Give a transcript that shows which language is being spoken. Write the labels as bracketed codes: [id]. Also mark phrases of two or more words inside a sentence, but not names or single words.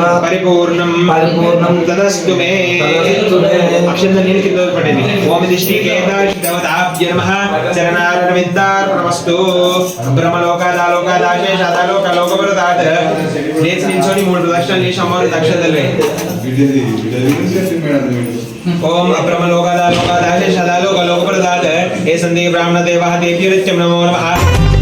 [sa] परिपूर्णं तदस्तु मे. [te] అక్షంత నీళ్ళు కింద పడింది. [sa] ॐ श्रीकेदाश्रवताभ्य नमः। चरणारविन्दार्पणमस्तु. [te] బ్రహ్మలోకాదాలోకాదాశేషాదాలోకలోకపరదాత్. లేచి నిల్చొని 3 ప్రదక్షిణలు చేసి అమ్మవారికి అక్షంతలు వేయండి. [sa] ओम अब्रह्मलोकादालोकादाशेषादालोकलोकप्रदात् हे सन्देह ब्राह्मण देवः तेभ्यः नमो नमः.